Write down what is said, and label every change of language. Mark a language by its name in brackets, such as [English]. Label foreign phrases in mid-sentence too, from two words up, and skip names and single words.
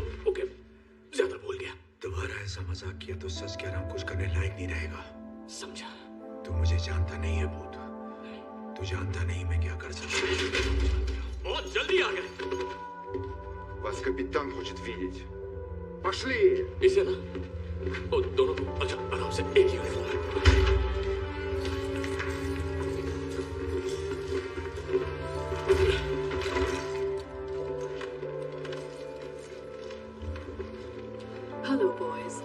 [Hindi] ओके, ज्यादा बोल गया। दोबारा ऐसा मजाक किया तो सच कह रहा हूं, कुछ करने लायक नहीं रहेगा। समझा? तू मुझे जानता नहीं है भूत, तू जानता नहीं मैं क्या कर सकता हूँ। बहुत जल्दी आ गए। [Russian] Вас капитан хочет видеть. Пошли! [Hindi] इसे ना, ओ, दोनों को अच्छा आराम से, एक ही यूनिफॉर्म। [English] Hello boys.